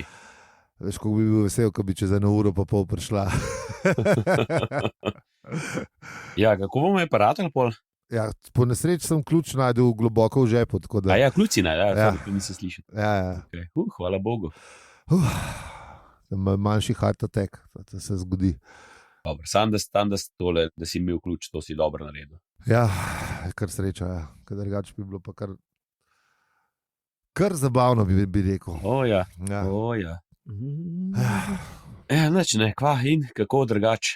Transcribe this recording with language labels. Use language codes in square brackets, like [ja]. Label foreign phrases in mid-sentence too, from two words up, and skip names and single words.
[sl] Veš, kako bi bil vesel, ko bi čez 1 uro pa pol prišla. Ja, kako bomo je paratali pol? Ja, po nesreči sem ključ najdel globoko v žepu. A ja, ključ si najdel, to nisem slišal. Ja. Okay. Hvala Bogu. Manjši [en] heart attack, [sl] to se zgodi. Dobro, sam da si imel ključ, to si dobro naredil. Ja, kar sreča, ja. Ker drugače bi bilo pa kar zabavno, bi rekel. Ja. Nič ne, kva in kako drugače.